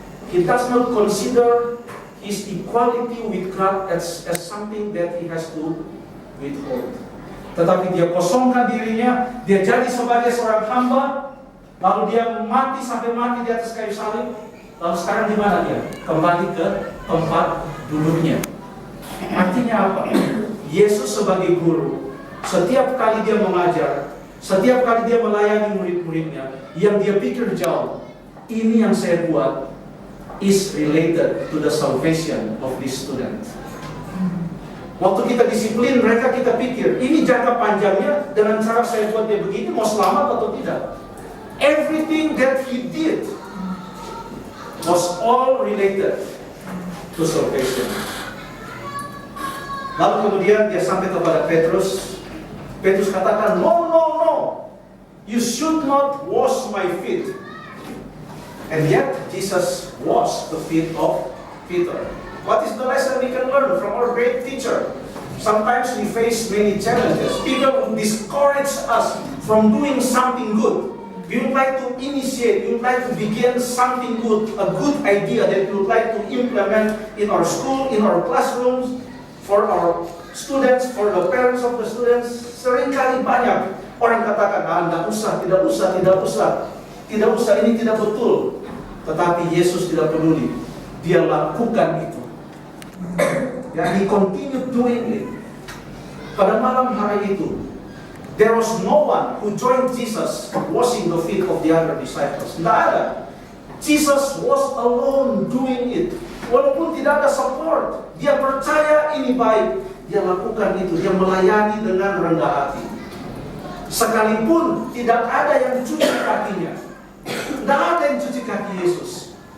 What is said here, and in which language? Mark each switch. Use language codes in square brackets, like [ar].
[en] He does not consider his equality with God as something that he has to withhold. [id] Tetapi dia kosongkan dirinya, dia jadi sebagai seorang hamba, lalu dia mati sampai mati di atas kayu salib. Lalu sekarang di mana dia? Kembali ke tempat duduknya. Artinya apa? Yesus sebagai guru, setiap kali dia mengajar, setiap kali dia melayani murid-muridnya, yang dia pikir jauh, ini yang saya buat [en] is related to the salvation of this student. [id] Waktu kita disiplin, kita pikir, ini jangka panjangnya dengan cara saya buat dia begini, mau selamat atau tidak. [en] Everything that he did was all related to salvation. [id] Lalu kemudian dia sampai kepada Petrus. Petrus katakan, [en] no, no, no. You should not wash my feet. And yet Jesus washed the feet of Peter. What is the lesson we can learn from our great teacher? Sometimes we face many challenges. People will discourage us from doing something good. We would like to initiate, we would like to begin something good, a good idea that we would like to implement in our school, in our classrooms, for our students, for the parents of the students. [id] Seringkali banyak orang katakan, tidak usah, tidak usah, tidak usah. Tidak usah, ini tidak betul. Tetapi Yesus tidak peduli. Dia lakukan itu. [en] Ya, He continued doing it. [id] Pada malam hari itu, [en] there was no one who joined Jesus washing the feet of the other disciples. [id] Tidak ada. [en] Jesus was alone doing it. [id] Walaupun tidak ada support, dia percaya ini baik. Dia lakukan itu, dia melayani dengan rendah hati. Sekalipun tidak ada yang cuci kakinya, tidak ada yang cuci kaki Yesus.